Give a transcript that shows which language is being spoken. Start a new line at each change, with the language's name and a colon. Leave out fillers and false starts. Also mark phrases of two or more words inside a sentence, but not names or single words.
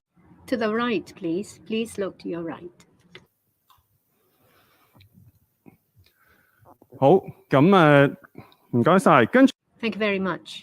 English: To the right, please. Please look to your right.
Cantonese: 好，咁唔該晒。跟住
English: Thank you very much.